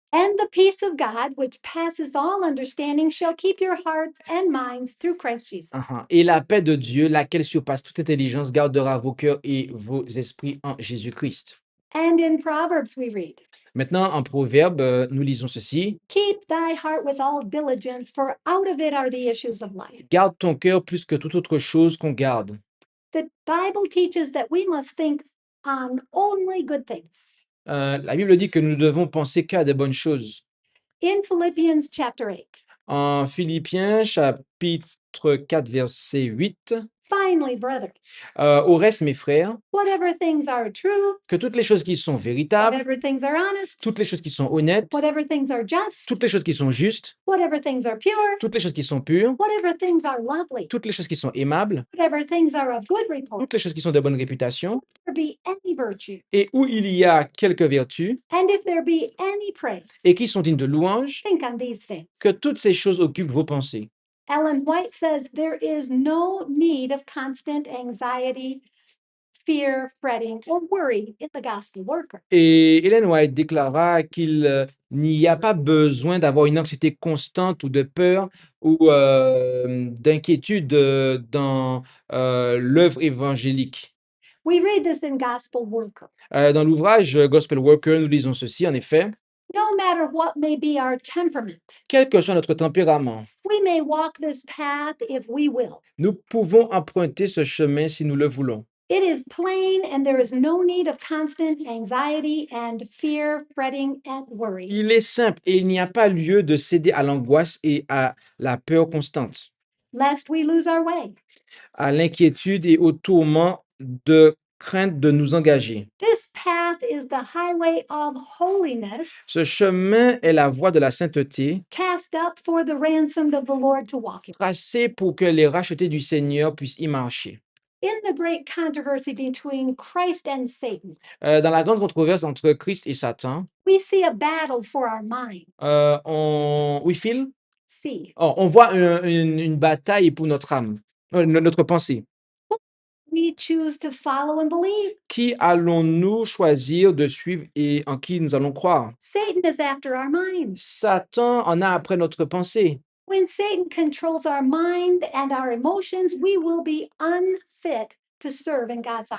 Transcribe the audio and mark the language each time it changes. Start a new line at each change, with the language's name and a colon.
English: and the peace of God, which passes all understanding, shall keep your hearts and minds through Christ Jesus.
French: Et la paix de Dieu, laquelle surpasse toute intelligence, gardera vos cœurs et vos esprits en Jésus-Christ.
English: And in Proverbs we read,
French: Maintenant, en Proverbe, nous lisons ceci.
English: keep thy heart with all diligence, for out of it are the issues of life.
French: Garde ton cœur plus que toute autre chose qu'on garde.
English: The Bible teaches that we must think on only good things.
French: La Bible dit que nous devons penser qu'à des bonnes choses.
English: In Philippians chapter 8,
French: En Philippiens, chapitre 4, verset 8,
English: finally, brethren,
French: au reste, mes frères,
English: whatever things are true,
French: que toutes les choses qui sont véritables,
English: whatever things are honest,
French: toutes les choses qui sont honnêtes,
English: whatever things are just,
French: toutes les choses qui sont justes,
English: whatever things are pure,
French: toutes les choses qui sont pures,
English: whatever things are lovely,
French: toutes les choses qui sont aimables,
English: whatever things are of good report,
French: toutes les choses qui sont de bonne réputation,
English: there be any virtue,
French: et où il y a quelques vertus,
English: and if there be any praise,
French: et qui sont dignes de louange,
English: think on these things.
French: que toutes ces choses occupent vos pensées.
English: Ellen White says there is no need of constant anxiety, fear, fretting, or worry in the gospel worker.
French: Et Ellen White déclara qu'il n'y a pas besoin d'avoir une anxiété constante ou de peur ou d'inquiétude dans l'œuvre évangélique.
English: We read this in Gospel Worker.
French: Dans l'ouvrage Gospel Worker, nous lisons ceci, en effet.
English: No matter what may be our temperament,
French: Quel que soit notre tempérament,
English: we may walk this path if we will.
French: nous pouvons emprunter ce chemin si nous le voulons.
English: It is plain, and there is no need of constant anxiety and fear, fretting, and worry.
French: Il est simple et il n'y a pas lieu de céder à l'angoisse et à la peur constante,
English: Lest we lose our way.
French: à l'inquiétude et au tourment de crainte de nous engager.
English: This path is the highway of holiness,
French: Ce chemin est la voie de la sainteté,
English: cast up for the ransomed of the Lord to walk in.
French: tracée pour que les rachetés du Seigneur puissent y marcher.
English: In the great controversy between Christ and Satan,
French: Dans la grande controverse entre Christ et Satan,
English: we see a battle for our mind.
French: oui, Phil?
English: See,
French: Oh, on voit une bataille pour notre âme, notre pensée.
English: we choose to follow and believe.
French: Qui allons-nous choisir de suivre et en qui nous allons croire?
English: Satan is after our minds.
French: Satan en a après notre pensée.
English: When Satan controls our mind and our emotions, we will be unfit to serve in God's eyes.